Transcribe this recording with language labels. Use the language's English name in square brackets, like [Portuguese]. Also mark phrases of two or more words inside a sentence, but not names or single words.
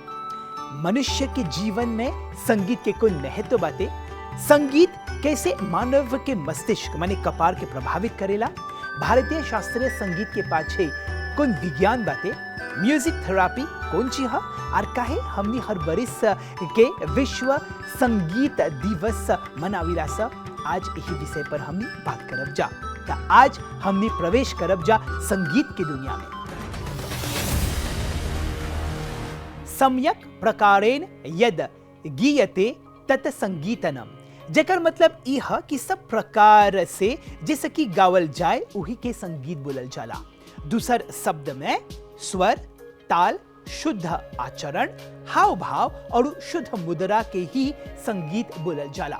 [Bhojpuri] मनुष्य के जीवन में संगीत के कोई महत्व बाते, संगीत कैसे मानव के मस्तिष्क माने कपार के प्रभावित करेला, भारतीय शास्त्रीय संगीत के पाछे कौन विज्ञान बाते, [English] music therapy [Bhojpuri] कौन चीज है और काहे हमनी हर बरिस के विश्व संगीत दिवस मनाविला सा। आज यही विषय पर हमनी बात करब जा। आज हमनी प्रवेश करब जा संगीत की दुनिया में। [Sanskrit] सम्यक प्रकारेण यद गीयते तत् संगीतनम, [Bhojpuri] जेकर मतलब ई है कि सब प्रकार से जैसे कि गावल जाए वही के संगीत बोलल जाला। दूसर शब्द में स्वर, ताल, शुद्ध आचरण, हाव भाव और शुद्ध मुद्रा के ही संगीत बोलल जाला।